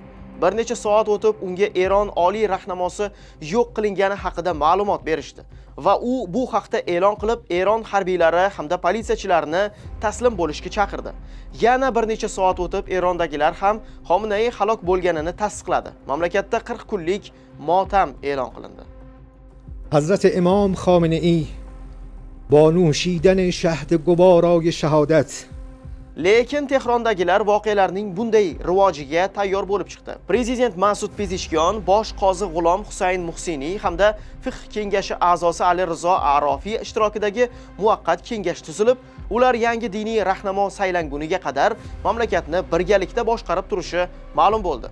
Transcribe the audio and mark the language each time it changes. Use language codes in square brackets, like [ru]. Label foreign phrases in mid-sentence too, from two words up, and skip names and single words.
[uz] Bir necha soat o'tib unga Eron oliy rahnamosi yo'q qilingani haqida ma'lumot berishdi va u bu haqda e'lon qilib, Eron harbiylari hamda politsiyachilarini taslim bo'lishga chaqirdi. Yana bir necha soat o'tib Erondagilar ham Xomenei halok bo'lganini tasdiqladi. Mamlakatda 40 kunlik motam e'lon qilindi. [fa] حضرت امام خامنه‌ای با نوشیدن شهد گوارای شهادت [uz] Lekin Tehrondagilar voqealarning bunday rivojiga tayyor bo'lib chiqdi. Prezident Masud Pezeshkian, bosh qozi G'ulom Husayn Muhsiniy hamda fiqh kengashi a'zosi Ali Rizo Arofiy ishtirokidagi muvaqqat kengash tuzilib, ular yangi diniy rahnamo saylanguniga qadar mamlakatni birgalikda boshqarib turishi ma'lum bo'ldi.